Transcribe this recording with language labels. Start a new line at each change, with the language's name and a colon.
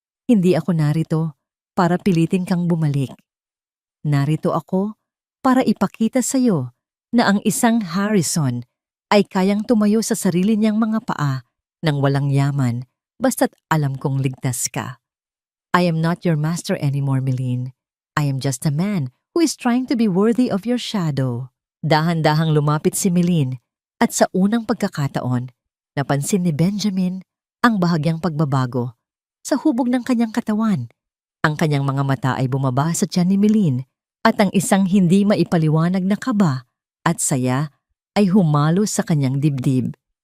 Filipino: Hindi ako narito para pilitin kang bumalik. Narito ako para ipakita sa iyo na ang isang Harrison ay kayang tumayo sa sarili niyang mga paa nang walang yaman basta't alam kong ligtas ka.
English: I am not your master anymore, Melin. I am just a man who is trying to be worthy of your shadow.
Filipino: Dahan-dahang lumapit si Melin at sa unang pagkakataon, napansin ni Benjamin ang bahagyang pagbabago sa hubog ng kanyang katawan. Ang kanyang mga mata ay bumaba sa tiyan ni Melin At ang isang hindi maipaliwanag na kaba at saya ay humalo sa kanyang dibdib.